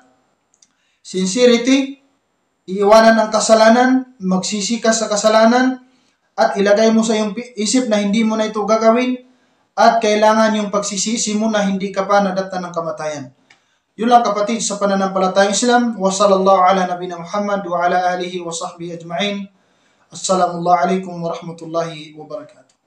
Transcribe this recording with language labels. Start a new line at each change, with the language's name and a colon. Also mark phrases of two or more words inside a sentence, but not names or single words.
Filipino: Sincerity, iiwanan ang kasalanan, magsisi ka sa kasalanan, at ilagay mo sa iyong isip na hindi mo na ito gagawin, at kailangan yung pagsisisi mo na hindi ka pa nadatnan ng kamatayan. Yun lang kapatid sa pananampalatayang Islam.
Arabic: وصلى الله على نبينا محمد وعلى آله وصحبه أجمعين. السلام عليكم ورحمة الله وبركاته.